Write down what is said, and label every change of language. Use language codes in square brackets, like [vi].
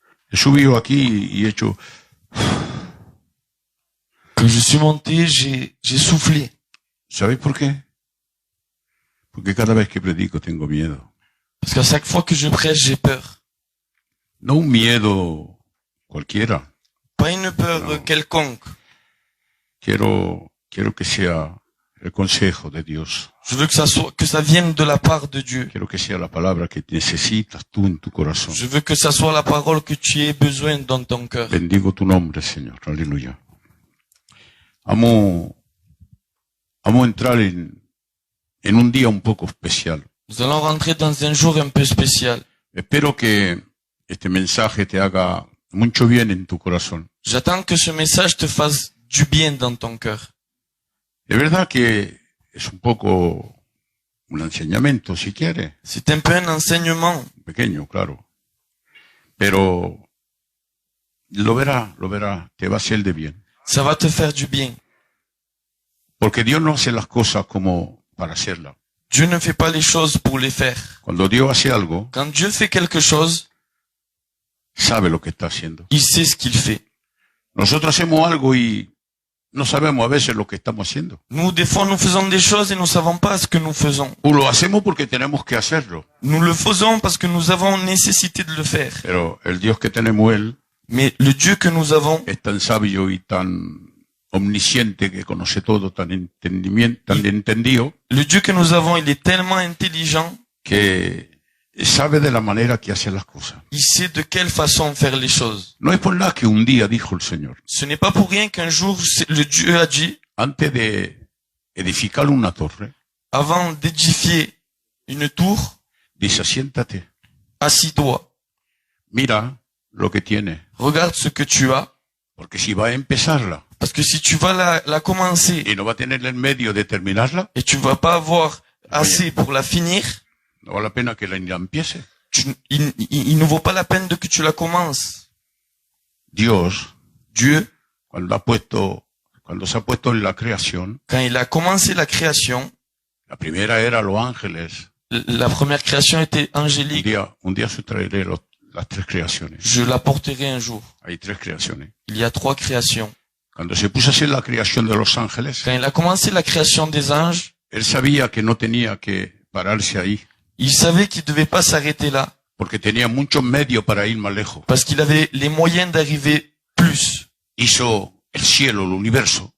[es] He subido aquí y he hecho... [fr] Quand je suis monté, j'ai soufflé. [es] ¿Sabéis por qué? Porque cada vez que predico tengo miedo. [fr] Parce qu'à chaque fois que je prêche, j'ai peur. [es] No un miedo cualquiera. [fr] Pas une peur [es] No. [fr] quelconque. [es] Quiero que sea el consejo de Dios. [fr] Je veux que ça vienne de la part de Dieu. [es] Quiero que sea la palabra que necesitas tú en tu corazón. [fr] Je veux que ça soit la parole que tu aies besoin dans ton cœur. [es] Bendigo tu nombre, Señor. Aleluya. Vamos a entrar en un día un poco especial. [fr] Nous allons rentrer dans un jour un peu spécial. [es] Espero que este mensaje te haga mucho bien en tu corazón. [fr] J'attends que ce message te fasse du bien dans ton cœur. [es] De verdad que es un poco un enseñamiento, si quieres. [fr] C'est un peu un enseignement. [es] Pequeño, claro. Pero lo verá, te va a hacer de bien. [fr] Ça va te faire du bien. [es] Porque Dios no hace las cosas como para hacerlas. [fr] Dieu ne fait pas les choses pour les faire. [es] Cuando Dios hace algo, [fr] Quand Dieu fait quelque chose, [es] sabe lo que está haciendo. [fr] il sait ce qu'il fait. [es] Nosotros hacemos algo y no sabemos a veces lo que estamos haciendo. [fr] Nous, des fois, nous faisons des choses et nous ne savons pas ce que nous faisons. [es] O lo hacemos porque tenemos que hacerlo. [fr] Nous le faisons parce que nous avons nécessité de le faire. [es] Pero el Dios que tenemos Él [fr] Mais le Dieu que nous avons, [es] es tan sabio y tan omnisciente que conoce todo, tan entendido, [fr] le Dieu que nous avons, il est tellement intelligent, [es] que sabe de la manera que hace las cosas. [fr] il sait de quelle façon faire les choses. [es] No es por nada que un día dijo el Señor, [fr] Ce n'est pas pour rien qu'un jour, le Dieu a dit, [es] antes de edificar una torre, [fr] avant d'édifier une tour, [es] dice, siéntate, [fr] assis-toi, [es] mira lo que tiene, [fr] regarde ce que tu as, [es] porque si va a empezarla [fr] parce que si tu vas la commencer [es] y no va a tener el medio de terminarla, [fr] et tu vas pas avoir assez pour la finir, [es] no vale la pena que la empiece. [fr] il ne vaut pas la peine que tu la commences. [es] Dios, [fr] Dieu, [es] cuando se ha puesto en la creación, [fr] quand il a commencé la création, [es] la primera era los ángeles. [fr] la première création était angélique. [es] Un día se traeré las tres creaciones. [fr] Je la porterai un jour. [es] Hay tres creaciones. [fr] Il y a 3 créations. [es] Cuando se puso a hacer la creación de los ángeles, [fr] Quand il a commencé la création des anges, [es] él sabía que no tenía que pararse ahí, [fr] il savait qu'il devait pas s'arrêter là, [es] porque tenía muchos medios para ir más lejos. [fr] parce qu'il avait les moyens d'arriver plus. [es] Hizo el cielo, el universo,